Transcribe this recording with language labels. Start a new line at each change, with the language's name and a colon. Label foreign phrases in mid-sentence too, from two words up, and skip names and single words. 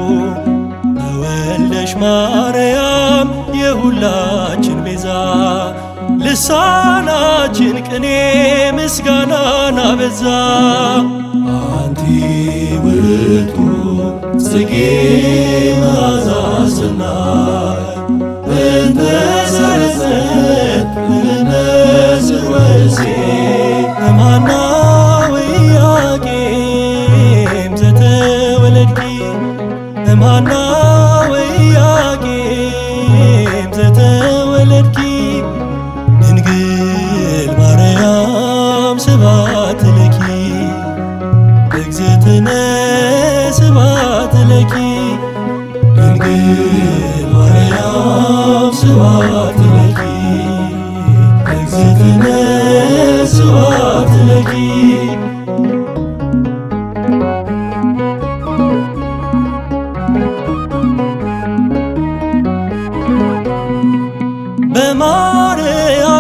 Amharic: በወልደሽ ማርያም የሁላችን ቤዛ ልሳናችን ቅኔ ምስጋናን አበዛ።
Geez: አንቲ ውእቱ ጽጌ መዓዛ ሰናይ እንተ ሰረጸት ለነስር ወእሴት እምሃና ወኢያቄም ዘተወለድኪ እምሃና ወኢያቄም ዘተወለድኪ ድንግል ማርያም ስብሐት ለኪ እግዝእትነ ስብሐት ለኪ ድንግል ማርያም ስብሐት ለኪ እግዝእትነ ስብሐት ለኪ በማርያም